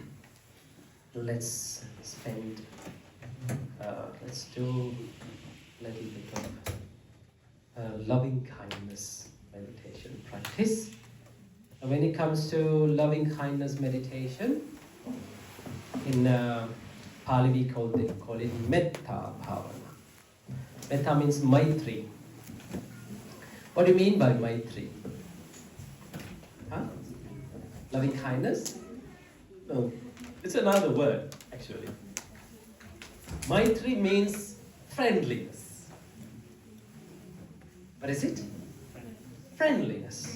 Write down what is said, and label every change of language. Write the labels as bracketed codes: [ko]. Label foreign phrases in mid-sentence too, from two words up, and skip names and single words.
[en] Let's do a little bit of loving kindness meditation practice. when it comes to loving kindness meditation, in Pali we call it [pi] metta bhavana. [en] Metta means maitri. What do you mean by maitri? Huh? Loving kindness? No, it's another word actually. Maitri means friendliness. What is it? Friendliness.